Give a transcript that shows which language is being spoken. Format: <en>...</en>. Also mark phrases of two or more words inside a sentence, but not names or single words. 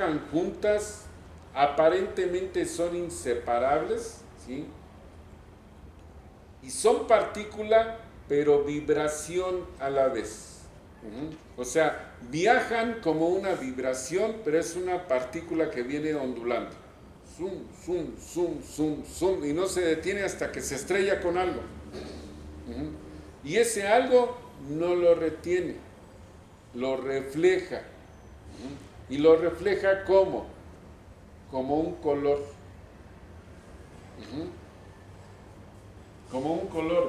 <es>Viajan juntas aparentemente son inseparables, ¿sí? Y son partícula, pero vibración a la vez. O sea, viajan como una vibración, pero es una partícula que viene ondulando. Zum, zum, zum, zum, zum, y no se detiene hasta que se estrella con algo. Y ese algo no lo retiene, lo refleja. Y lo refleja como un color. Como un color.</es>